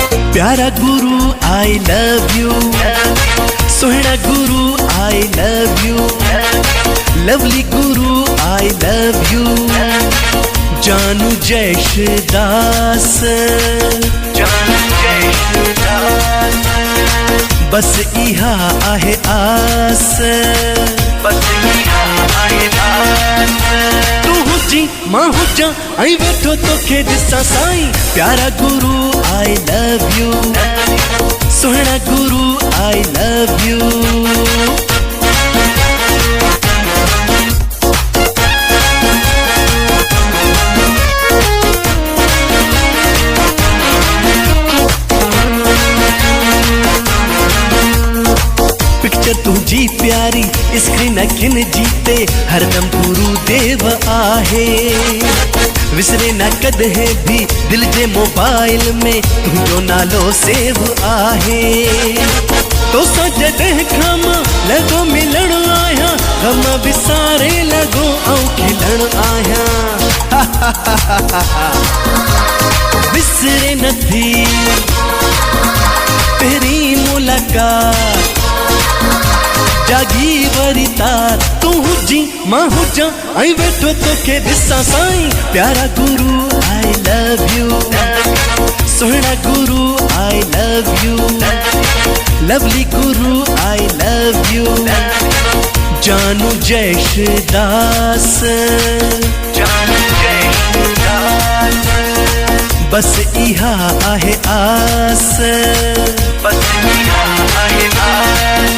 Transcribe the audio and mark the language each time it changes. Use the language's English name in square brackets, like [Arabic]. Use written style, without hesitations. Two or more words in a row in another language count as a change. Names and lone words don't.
[Sindhi] प्यारा गुरु [English] I love you, [Sindhi] सोहना गुरु [English] I love you, [Sindhi] लवली गुरु [English] I love you, [Sindhi] जानू जयशदास, जानू जयशदास, बस इहा आहे आस, बस इहा आहे आस। तू हुजी मां हुजा आई वेठो तोखे ॾिसां साईं, प्यारा गुरु [English] I love you, [Sindhi] सोहना गुरु [English] I love you. [Sindhi] पिक्चर तुझी प्यारी स्क्रीन किन जीते, हरदम गुरु देव आहे, विसरे न कदे भी दिल जे मोबाइल में तुझो नालो सेव आहे। तो जॾहिं खां मां लॻो मिलण आहियां, गम विसारे लॻो ऐं खिलण आहियां। विसरे नथी पहिरीं मुलाक़ात, जागी वरी तार, तू हुजी मां हुजा ऐं वेठो तोखे ॾिसां साईं, प्यारा गुरु [English] I love you, [Sindhi] सोहना गुरु [English] I love you, [Sindhi] लवली गुरु [English] I love you, [Sindhi] जानू जयशदास, जानू जयशदास, बस इहा आहे आस, बस इहा आहे आस।